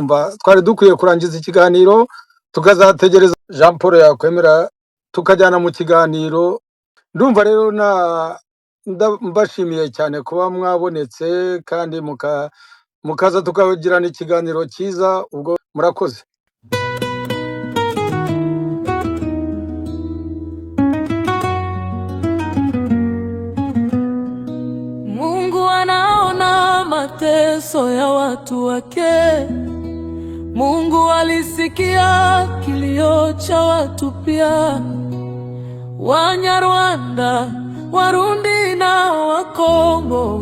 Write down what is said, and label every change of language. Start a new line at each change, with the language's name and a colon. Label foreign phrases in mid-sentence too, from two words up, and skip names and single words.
Kinyarwanda: Ndumva twari dukwiye kurangiza ikiganiro tukazategereza Jean Paul yakwemera tukajyana mu kiganiro. Ndumva rero mbashimiye cyane kuba mwabonetse kandi mukaza tukagirana ikiganiro cyiza. Ubwo murakoze.
Swahili: Mungu anaona mateso ya watu wake. Mungu alisikia kilio cha watu pia, Wanyarwanda, Warundi na Wakongo.